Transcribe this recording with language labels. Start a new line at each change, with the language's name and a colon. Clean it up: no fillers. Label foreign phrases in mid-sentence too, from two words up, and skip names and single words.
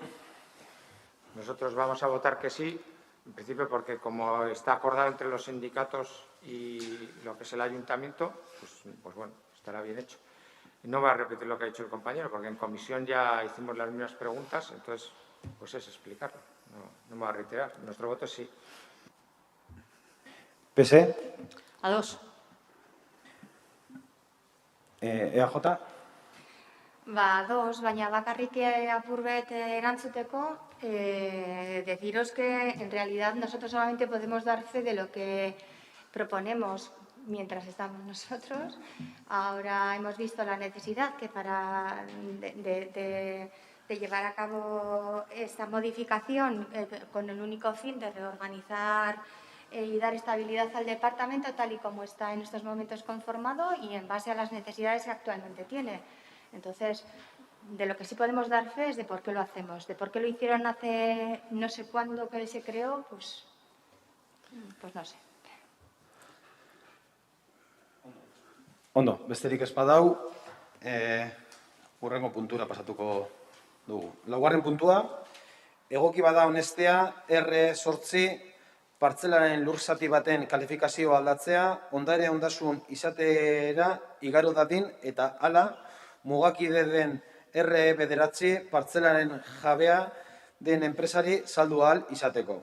Spanish: Nosotros vamos a votar que sí, en principio porque como está acordado entre los sindicatos y lo que es el ayuntamiento, pues bueno, estará bien hecho. No voy a repetir lo que ha dicho el compañero, porque en comisión ya hicimos las mismas preguntas, entonces pues es explicarlo. No me voy a reiterar. Nuestro voto es sí. PSE,
Basque: Ados. EAJ, Ados, baina bakarrik apur bet erantzuteko,
Spanish: deciros que en realidad nosotros solamente podemos dar fe de lo que proponemos mientras estamos nosotros. Ahora hemos visto la necesidad que de llevar a cabo esta modificación con el único fin de reorganizar y dar estabilidad al departamento tal y como está en estos momentos conformado y en base a las necesidades que actualmente tiene. Entonces, de lo que sí podemos dar fe es de por qué lo hacemos, de por qué lo hicieron hace no sé cuándo que se creó, pues no sé.
Basque: ondo, besterik ez badau, hurrengo puntura pasatuko dugu. Laugarren puntua, egoki bada onestea, R8 partzelaren lur zati baten kalifikazioa aldatzea, ondare ondasun izatera igaro dadin eta hala, mugakide den R9 partzelaren jabea den enpresari saldu ahal izateko.